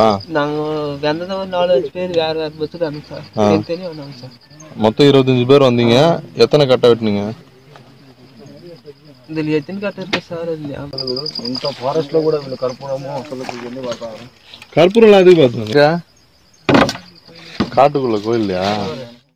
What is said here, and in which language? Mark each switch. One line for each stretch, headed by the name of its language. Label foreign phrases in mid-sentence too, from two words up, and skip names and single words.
Tamil: நாங்க வந்தது ஒரு 4-5 பேர் வேற வேற பஸ்ஸுக்கு வந்தோம் சார். தெரியும் வந்தாங்க சார். மொத்தம் 25 பேர் வந்தீங்க. எத்தனை கட்ட வெட்டினீங்க? இதுல எத்தனை கட்ட இருக்கு சார்?
Telugu: ఇంత ఫారెస్ట్ లో కూడా వీళ్ళు కర్పూరము అసలు ఇవన్నీ వాడతారు.
Tamil: கற்பூரம் எதுக்கு பார்த்தீங்க? காட்டுக்குள்ள கோயில்லையா?